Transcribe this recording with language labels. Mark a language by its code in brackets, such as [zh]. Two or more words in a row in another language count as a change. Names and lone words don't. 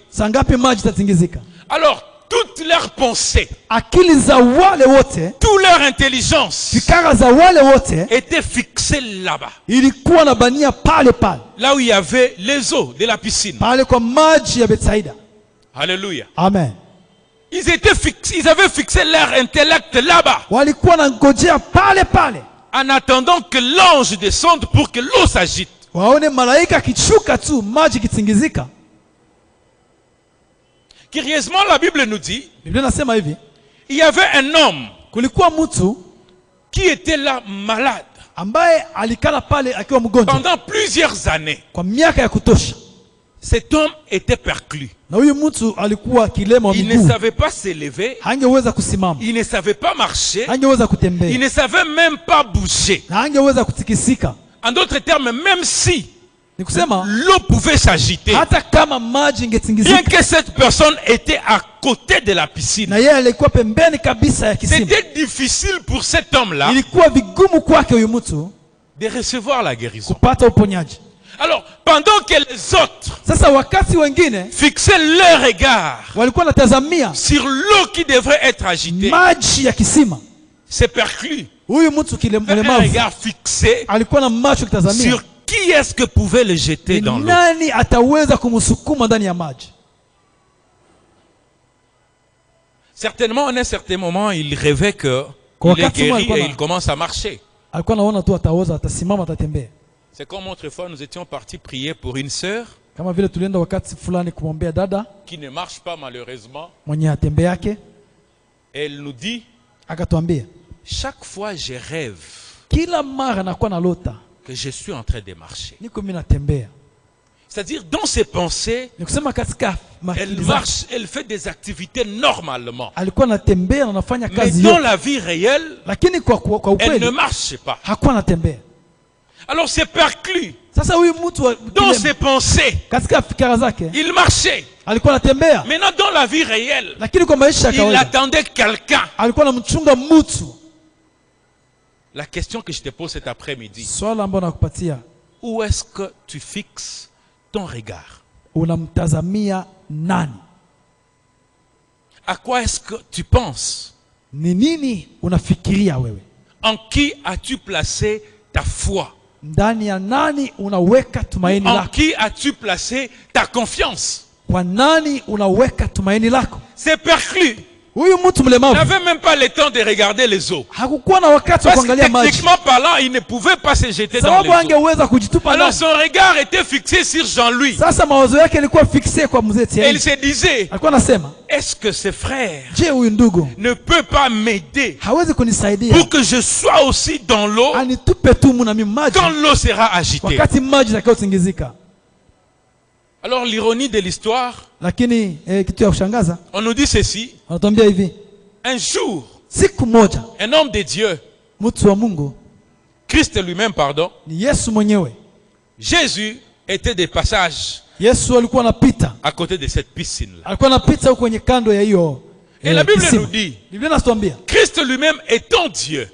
[sw] saa ngapi maji itatingizika. [fr] Alors, toutes leurs pensées, [sw] Akili za wale wote, [fr] toute leur intelligence [sw] fikara za wale wote [fr] étaient fixées là-bas. [sw] ilikuwa na bania pale pale [fr] Là où il y avait les eaux de la piscine. [sw] pale kwa maji ya Betsaida. [fr] Alléluia. Amen. Ils avaient fixé leur intellect là-bas. [sw] Walikuwa na ngojea pale pale [fr] En attendant que l'ange descende pour que l'eau s'agite. [sw] waone malaika akishuka tu maji kitingizika. [fr] Curieusement, la Bible nous dit, [sw] Biblia nasema hivi, [fr] il y avait un homme [sw] kulikuwa mtu [fr] qui était là malade [sw] ambaye alikala pale akiwa mgonjwa [fr] pendant plusieurs années. [sw] kwa miaka ya kutosha, [fr] Cet homme était perclus. [sw] na huyu mtu alikuwa kilema wa [fr] Il ne [sw] miguu, [fr] savait pas s'élever. [sw] hangeweza kusimama, [fr] Il ne savait pas marcher. [sw] hangeweza [fr] Il [sw] kutembea, [fr] ne savait même pas bouger. [sw] na hangeweza kutikisika. [fr] En d'autres termes, même si [sw] Ni kusema [fr] l'eau pouvait s'agiter, [sw] hata kama maji [fr] bien [sw] ingetingizika [fr] que cette personne était à côté de la piscine, [sw] na yeye alikuwa pembeni kabisa ya kisima, [fr] c'était difficile pour cet homme-là [sw] ilikuwa vigumu kwake huyu mtu [fr] de recevoir la guérison. [sw] kupata uponyaji. [fr] Alors, pendant que les autres [sw] Sasa wakati wengine [fr] fixaient leur regard [sw] walikuwa natazamia [fr] sur l'eau qui devrait être agitée, [sw] maji ya kisima, [fr] c'est perclus. [sw] huyu mtu [fr] Un [sw] mlemavu [fr] regard fixé [sw] alikuwa na macho kitazamia [fr] sur qui est-ce que pouvait le jeter [sw] ni [fr] dans l'eau. [sw] nani ataweza kumsukuma ndani ya maji. [fr] Certainement, en un certain moment, il rêvait qu'il [sw] Kwa [fr] est [sw] wakati [fr] guéri [sw] mmoja [fr] et il commence à marcher. [sw] Alikuwa naona tu ataweza, atasimama, atatembea. [fr] C'est comme autrefois, nous étions partis prier pour une sœur [sw] Kama vile tulienda wakati fulani kumwombea dada [fr] qui ne marche pas malheureusement. [sw] mwenye atembe yake, [fr] Elle nous dit, [sw] akatuambia [fr] chaque fois je rêve [sw] kila mara nakuwa na lota [fr] que je suis en train de marcher. [sw] niko mimi natembea. [fr] C'est-à-dire, dans ses pensées, [sw] Ni kusema katika [fr] elle [sw] akili zake [fr] marche, elle fait des activités normalement. [sw] alikuwa anatembea na anafanya [fr] Mais [sw] kazi [fr] dans [sw] yote, [fr] la vie réelle, [sw] lakini kwa [fr] elle ne [sw] ukweli [fr] marche pas. [sw] hakuwa anatembea. [fr] Alors c'est perclus [sw] Sasa huyu mtu wa [fr] dans [sw] kilema, [fr] ses pensées. [sw] katika fikra zake [fr] Il marchait. [sw] alikuwa anatembea, [fr] Maintenant, dans la vie réelle, [sw] lakini kwa maisha ya [fr] il [sw] kawaida [fr] attendait quelqu'un. [sw] alikuwa anamchunga mtu. [fr] La question que je te pose cet après-midi, [sw] Swala ambalo nakupatia, [fr] où est-ce que tu fixes ton regard? [sw] unamtazamia nani? [fr] À quoi est-ce que tu penses? [sw] Ni nini unafikiria wewe? [fr] En qui as-tu placé ta foi? [sw] Ndani ya nani unaweka tumaini [fr] En [sw] lako? [fr] qui as-tu placé ta confiance? [sw] Kwa nani unaweka tumaini lako? [fr] C'est perclus. [sw] Huyu mtu [fr] Il [sw] mlemavu [fr] n'avait même pas le temps de regarder les eaux. [sw] hakukuwa na wakati wa [fr] Parce que [sw] kuangalia maji, [fr] techniquement parlant, il ne pouvait pas se jeter dans [sw] sababu [fr] les eaux. [sw] angeweza kujitupa [fr] Alors [sw] ndani. [fr] son regard était fixé sur Jean-Louis. [sw] Sasa mawazo yake yalikuwa fixe kwa mzee [fr] Et il [sw] Tieni. [fr] se disait, [sw] Alikuwa anasema, [fr] est-ce que ce frère [sw] je, huyu ndugu [fr] ne peut pas m'aider [sw] hawezi kunisaidia [fr] pour que je sois aussi dans l'eau [sw] anitupe tu mu na mimi maji [fr] quand l'eau sera agitée? [sw] wakati maji itakayotingizika? [fr] Alors l'ironie de l'histoire, [sw] Lakini kitu ya kushangaza [fr] on nous dit ceci. [sw] wanatuambia hivi, [fr] Un jour, [sw] siku moja [fr] un homme de Dieu [sw] mtu wa Mungu [fr] Christ lui-même, pardon. [sw] ni Yesu mwenyewe. [fr] Jésus était de passage [sw] Yesu alikuwa anapita, [fr] à côté de cette piscine-là. [sw] alikuwa anapita huko kwenye kando ya hiyo. [fr] Et la Bible [sw] kisima. [fr] nous dit, [sw] Biblia inatuambia [fr] Christ lui-même étant Dieu,